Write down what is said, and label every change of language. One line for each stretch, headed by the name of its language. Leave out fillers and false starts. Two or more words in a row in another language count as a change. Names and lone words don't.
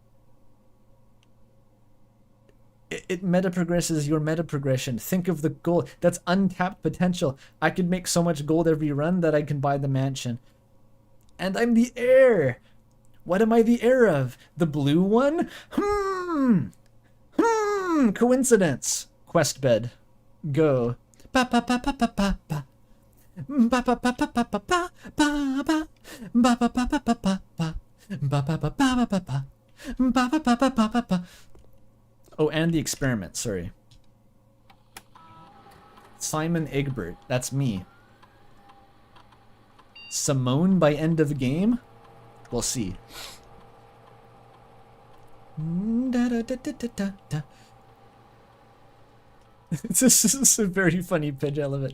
English: It meta progresses your meta progression. Think of the gold. That's untapped potential. I could make so much gold every run that I can buy the mansion. And I'm the heir. What am I the heir of? The blue one? Coincidence. Quest bed. Go. Ba ba ba ba ba ba ba. Ba ba ba ba ba ba ba ba. Ba ba ba ba ba ba ba. Ba ba ba ba ba ba ba. Ba ba ba ba ba ba ba. Oh, and the experiment, sorry. Simon Egbert, that's me. Simone by end of game? We'll see. This is a very funny pitch, I love it.